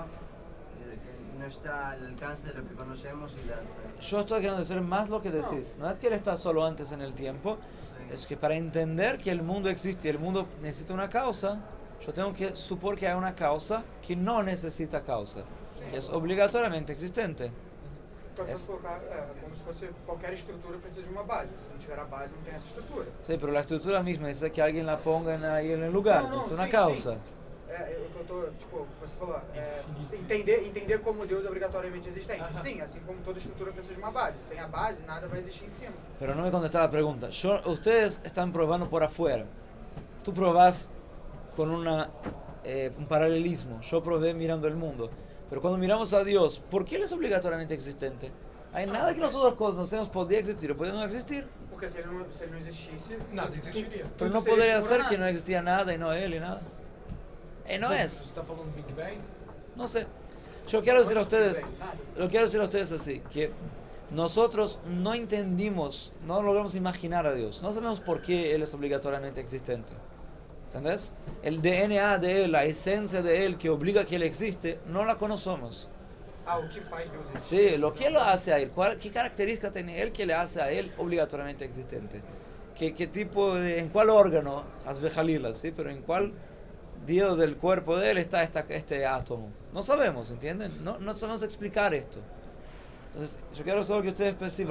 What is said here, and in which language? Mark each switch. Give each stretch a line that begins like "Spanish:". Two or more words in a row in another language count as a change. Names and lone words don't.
Spanish: Que no está al alcance de lo que conocemos y las... Yo estoy queriendo decir más lo que decís. No es que Él está solo antes en el tiempo, Sí. es que para entender que el mundo existe y el mundo necesita una causa, yo tengo que suponer que hay una causa que no necesita causa, que es obligatoriamente existente.
Portuguese: Então, pode colocar como se fosse qualquer estrutura precisa de uma base. Se não tiver a base, não tem essa estrutura.
Spanish: Sí, pero la estructura misma necesita que alguien la ponga ahí en el lugar,
Portuguese: Não,
Spanish: necesita una
Portuguese: sim,
Spanish: causa.
Portuguese: sim. É o que eu tô, tipo, você falou, entender como Deus é obrigatoriamente existente. Sim, assim como toda estrutura precisa de uma base. Sem a base, nada vai existir em cima.
Spanish: Pero no me contesta la pregunta. Ustedes están probando por afuera. Tú probás con un paralelismo. Yo probé mirando el mundo. Pero cuando miramos a Dios, ¿por qué Él es obligatoriamente existente? Hay nada que nosotros conocemos podía existir o podía no existir.
Portuguese: Porque se ele não existisse...
Spanish: Nada existiría. Pero no sería podría por ser nada. que no existía nada y no Él y nada. No
Portuguese: Você
Spanish: es.
Portuguese: está falando Big Bang?
Spanish: No sé. Yo quiero decir a ustedes, Nada. lo quiero decir a ustedes así, que nosotros no entendimos, no logramos imaginar a Dios. No sabemos por qué Él es obligatoriamente existente. ¿Entendés? El DNA de Él, la esencia de Él que obliga a que Él existe, no la conocemos.
Portuguese: O que faz Deus existir?
Spanish: Sí, lo que lo hace a Él, qué característica tiene Él que le hace a Él obligatoriamente existente. ¿Qué tipo en cuál órgano, Jalila, sí? Pero en cuál día del cuerpo de Él está este átomo. No sabemos, ¿entienden? No sabemos explicar esto. Entonces, yo quiero solo que ustedes perciban.